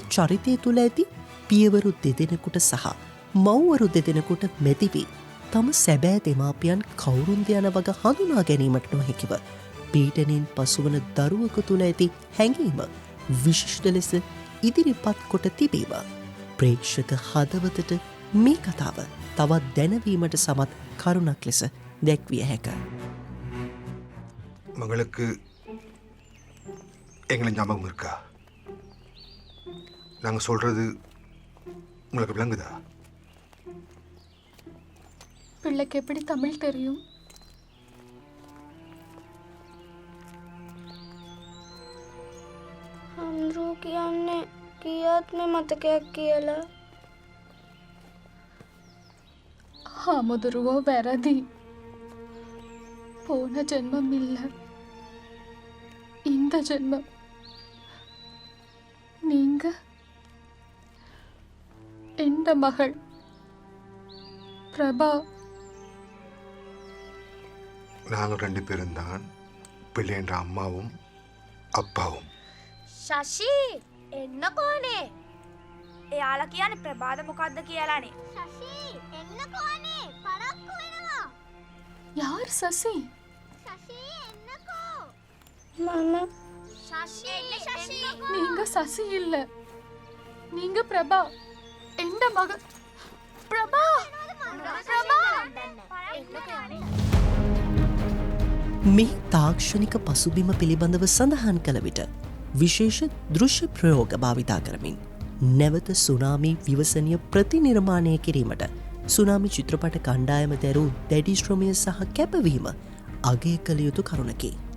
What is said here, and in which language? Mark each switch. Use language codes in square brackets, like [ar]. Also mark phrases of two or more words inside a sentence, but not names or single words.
[si] චරිතය තුළ ඇති පියවරු දෙදෙනෙකුට සහ මව්වරු දෙදෙනෙකුට මැතිවී තම සැබෑ දෙමාපියන් කවුරුන්ද යන වග හඳුනා ගැනීමට නොහැකිව පීඩනෙන් පසුවන දරුවකු තුළ ඇති හැඟීම විශිෂ්ට ලෙස ඉදිරිපත් කොට තිබීම ප්‍රේක්ෂක හදවතට මේ කතාව තවත් දැනවීමට සමත් කරුණක් ලෙස දැක්විය හැක. [ta] மகளுக்கு எங்களை ஞாபகம் இருக்கா? நாங்கள் சொல்றது உங்களுக்கு விளங்குதா? பிள்ளைக்கு எப்படி தமிழ் தெரியும்? [si] හම්රෝ කියන්නේ කියාත්ම මතකයක් කියලා. හාමුදුරුවෝ වැරදි. [ta] போன ஜென்மம் இல்லை, இந்த ஜென்மம். நீங்க எந்த மகள் பிரபா. நாங்கள் 2 பேரும் தான் பிள்ளைன்ற அம்மாவும் அப்பாவும். [si] ශෂී එන්නකෝනේ. එයාලා කියන්නේ ප්‍රභාද මොකද්ද කියලානේ. ශෂී එන්නකෝනේ පරක්කු වෙනවා. [ta] யார் சசி? [si] ශෂී එන්නකෝ. මම ශෂී [ta] நீங்க சசி இல்ல, நீங்க பிரபா. எந்த மகள் பிரபா. [si] මේ තාක්ෂණික පසුබිම පිළිබඳව සඳහන් කළ විට විශේෂ දෘශ්‍ය ප්‍රයෝග භාවිතා කරමින් නැවත සුනාමි විවසනය ප්‍රතිනිර්මාණය කිරීමට සුනාමි චිත්‍රපට කණ්ඩායම දැරූ දැඩි ශ්‍රමය සහ කැපවීම අගය කළ යුතු කරුණකි.